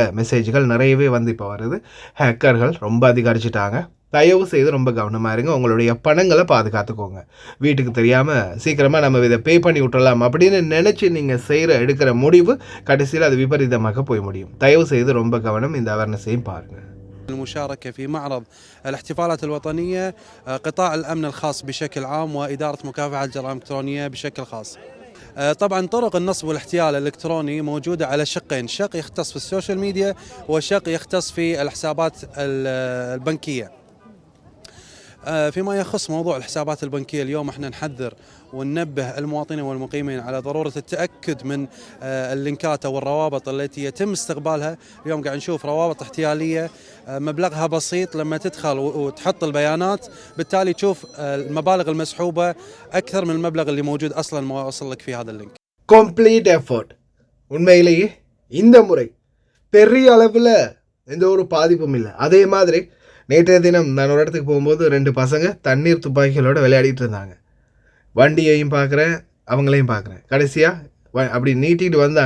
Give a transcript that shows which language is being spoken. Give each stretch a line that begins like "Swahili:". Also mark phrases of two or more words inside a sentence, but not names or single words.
Tamil: மெசேஜ்கள் நிறையவே வந்து இப்போ வருது, ஹேக்கர்கள் ரொம்ப அதிகரிச்சிட்டாங்க. தயவு செய்து ரொம்ப கவனமாக இருங்க, உங்களுடைய பணங்களை பாதுகாத்துக்கோங்க. வீட்டுக்கு தெரியாமல் சீக்கிரமாக நம்ம இதை பே பண்ணி விட்டுறலாம் அப்படின்னு நினச்சி நீங்கள் எடுக்கிற முடிவு கடைசியில் அது விபரீதமாக போய் முடியும். தயவு செய்து ரொம்ப கவனம், இந்த அவேர்னஸையும் பாருங்கள்.
Arabic: المشاركة في معرض الاحتفالات الوطنية قطاع الأمن الخاص بشكل عام وإدارة مكافحة الجرائم الإلكترونية بشكل خاص. طبعا طرق النصب والاحتيال الإلكتروني موجودة على شقين، شق يختص في
English: social media
Arabic: وشق يختص في الحسابات البنكية. فيما يخص موضوع الحسابات البنكية اليوم احنا نحذر وننبه المواطنين والمقيمين على ضرورة التأكد من اللينكات أو الروابط التي يتم استقبالها. اليوم قاعد نشوف روابط احتيالية مبلغها بسيط، لما تدخل وتحط البيانات بالتالي تشوف المبالغ المسحوبة أكثر من المبلغ اللي موجود أصلا ما وصل لك في هذا اللينك.
English: complete effort.
Tamil: உண்மையிலேயே இந்த முறை பெரிய அளவில் எந்த ஒரு பாதிப்பும் இல்லை. அதே மாதிரி நேற்றைய தினம் நான் ஒரு இடத்துக்கு போகும்போது 2 பசங்க தண்ணீர் துப்பாக்கிகளோடு விளையாடிட்டு இருந்தாங்க. வண்டியையும் பார்க்குறேன், அவங்களையும் பார்க்குறேன். கடைசியாக அப்படி நீட்டிட்டு வந்தாங்க.